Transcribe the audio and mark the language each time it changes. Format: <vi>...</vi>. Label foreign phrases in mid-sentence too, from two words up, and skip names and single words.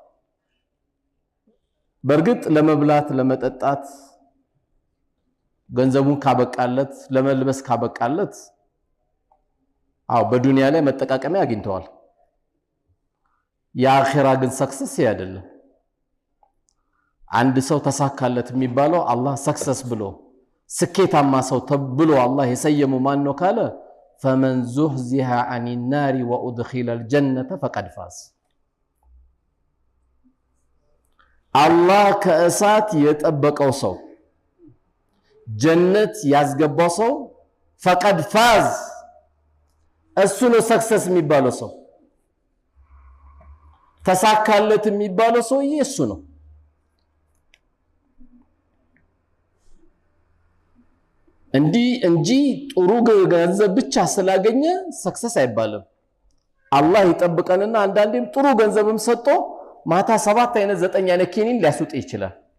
<am>በርግጥ ለመብላት ለመጠጣት ገንዘቡን ካበቃለት ለመልበስ ካበቃለት አው በዱንያ ላይ መጠቃቀሚያ አግኝተዋል የአኺራ ግን ሰክሰስ አይደለም አንድ ሰው ተሳካለት የሚባለው አላህ ሰክሰስ ብሎ ስኬታማ ሰው ተብሎ አላህ የሰየመው ማን ነው ካለ</am> <ar>فمن زحزح عن النار وادخل الجنه فقد فاز</ar> <am>አላህ ከእሳት የጠበቀው ሰው ጀነት ያስገባው ሰው</am> <ar>فقد فاز</ar> <am>እሱ ነው ሰክሰስ የሚባለው ሰው ተሳካለት የሚባለው ሰው እሱ ነው እንጂ ጥሩ ገንዘብ ብቻ ስላገኘ ሰክሰስ አይባልም አላህ ይጠብቀንና አንዳንዴም ጥሩ ገንዘብም ሰጥቶ ማታ 7 አይነት 9 አይነት ኪኒን ሊያስውጥ ይችላል</am>